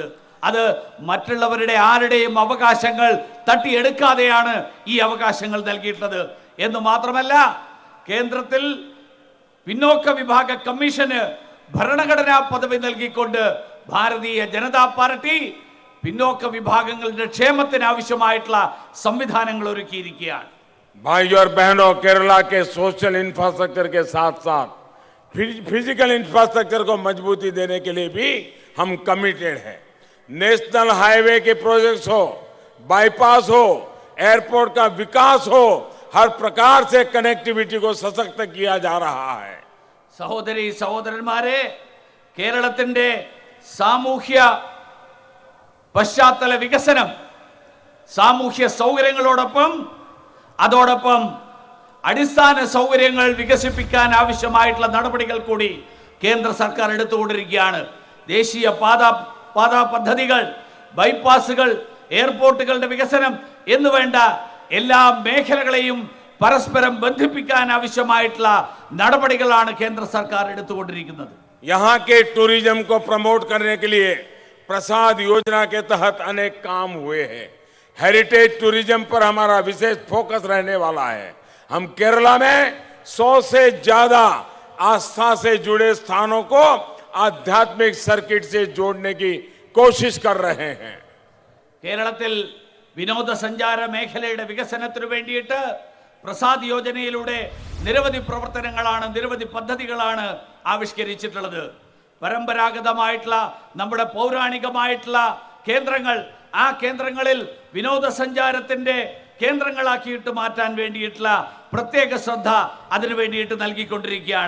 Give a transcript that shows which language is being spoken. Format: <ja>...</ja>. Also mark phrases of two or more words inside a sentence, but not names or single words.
<ml>അത് മറ്റുള്ളവരുടെ ആരുടെയും അവകാശങ്ങൾ തട്ടിയെടുക്കാതെയാണ് ഈ അവകാശങ്ങൾ നൽകിയിട്ടുള്ളത് എന്ന് മാത്രമല്ല, കേന്ദ്രത്തിൽ പിന്നോക്ക വിഭാഗ കമ്മീഷന് ഭരണഘടനാ പദവി നൽകിക്കൊണ്ട് ഭാരതീയ ജനതാ പാർട്ടി പിന്നോക്ക വിഭാഗങ്ങളുടെ ക്ഷേമത്തിന് ആവശ്യമായിട്ടുള്ള സംവിധാനങ്ങൾ ഒരുക്കിയിരിക്കുകയാണ്.</ml> <hi>भाई और बहनों, केरला के</hi> <en>social infrastructure</en> <hi>के साथ साथ</hi> <en>physical infrastructure</en> <hi>को मजबूती देने के लिए भी हम कमिटेड हैं.</hi> <en>national highway</en> <hi>के प्रोजेक्ट्स हो, बाईपास हो, एयरपोर्ट का विकास हो, हर प्रकार से कनेक्टिविटी को सशक्त किया जा रहा है.</hi> <ml>സഹോദരി സഹോദരന്മാരെ, കേരളത്തിന്റെ സാമൂഹ്യ പശ്ചാത്തല വികസനം സാമൂഹ്യ സൗകര്യങ്ങളോടൊപ്പം അതോടൊപ്പം അടിസ്ഥാന സൗകര്യങ്ങൾ വികസിപ്പിക്കാൻ ആവശ്യമായിട്ടുള്ള നടപടികൾ കൂടി കേന്ദ്ര സർക്കാർ എടുത്തുകൊണ്ടിരിക്കുകയാണ്. ദേശീയ പാത പദ്ധതികൾ, ബൈപ്പാസുകൾ, എയർപോർട്ടുകളുടെ വികസനം എന്നുവേണ്ട എല്ലാ മേഖലകളെയും പരസ്പരം ബന്ധിപ്പിക്കാൻ ആവശ്യമായിട്ടുള്ള നടപടികളാണ് കേന്ദ്ര സർക്കാർ എടുത്തുകൊണ്ടിരിക്കുന്നത്.</ml> <hi>यहाँ के टूरिज्म को प्रमोट करने के लिए प्रसाद योजना के तहत अनेक काम हुए हैं.</hi> <en>heritage tourism</en> <hi>पर हमारा विशेष फोकस रहने वाला है. हम केरला में 100 से ज्यादा आस्था से जुड़े स्थानों को आध्यात्मिक सर्किट से जोड़ने की कोशिश कर रहे हैं.</hi> <ml>കേരളത്തിൽ വിനോദസഞ്ചാര മേഖലയുടെ വികസനത്തിനു വേണ്ടിയിട്ട് പ്രസാദ് യോജനയിലൂടെ നിരവധി പ്രവർത്തനങ്ങളാണ്, നിരവധി പദ്ധതികളാണ് ആവിഷ്കരിച്ചിട്ടുള്ളത്. പരമ്പരാഗതമായിട്ടുള്ള നമ്മുടെ പൗരാണികമായിട്ടുള്ള കേന്ദ്രങ്ങൾ, ആ കേന്ദ്രങ്ങളിൽ വിനോദസഞ്ചാരത്തിന്റെ കേന്ദ്രങ്ങളാക്കിയിട്ട് മാറ്റാൻ വേണ്ടിയിട്ടുള്ള പ്രത്യേക ശ്രദ്ധ അതിനു വേണ്ടിയിട്ട് നൽകിക്കൊണ്ടിരിക്കുകയാണ്.</ml>